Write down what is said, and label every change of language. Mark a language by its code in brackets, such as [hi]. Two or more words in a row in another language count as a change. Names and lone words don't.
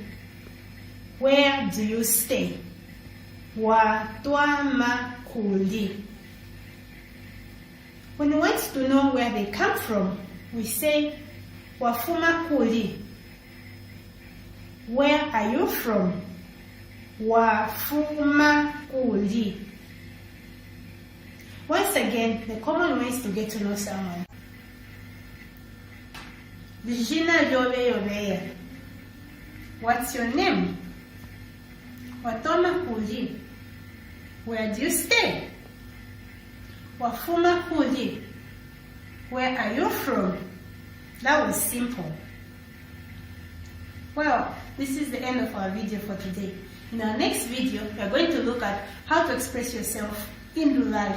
[en] Where do you stay? [lue] Watwama Kuli. [en] When we want to know where they come from, we say, [lue] Wafuma Kuli. [en] Where are you from? [lue] Wafuma kuli. [en] Once again, the common ways to get to know someone. [lue] Jina yobe. [en] What's your name? [lue] Watoma kuli. [en] Where do you stay? [lue] Wafuma kuli. [en] Where are you from? That was simple. Well, this is the end of our video for today. In our next video, we are going to look at how to express yourself in Luvale.